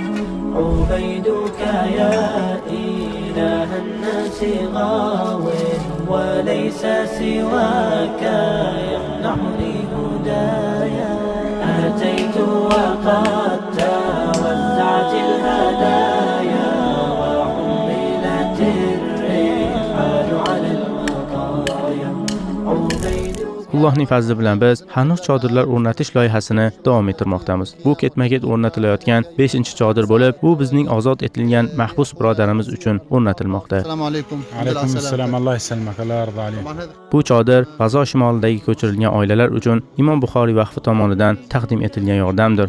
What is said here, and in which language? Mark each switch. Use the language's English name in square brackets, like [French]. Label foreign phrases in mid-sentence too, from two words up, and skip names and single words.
[Arabic] عبيدك يا إله الناس غاو وليس سواك يمنحني هدايا. أتيت وقد توزعت الهدايا وحملت الرحال على المطايا. [Uzbek] Allohning fazli bilan biz hanuz chodirlar o'rnatish loyihasini davom ettirmoqdamiz. Bu ketma-ket o'rnatilayotgan 5-chodir bo'lib, bu bizning ozod etilgan mahbus birodarimiz uchun o'rnatilmoqda. [Arabic] السلام عليكم. عليكم السلام. الله يسلمك. الله يرضى عليك. [Uzbek] Bu chodir G'azo shimolidagi ko'chirilgan oilalar uchun Imom Buxoriy vaqfi tomonidan taqdim etilgan yordamdir.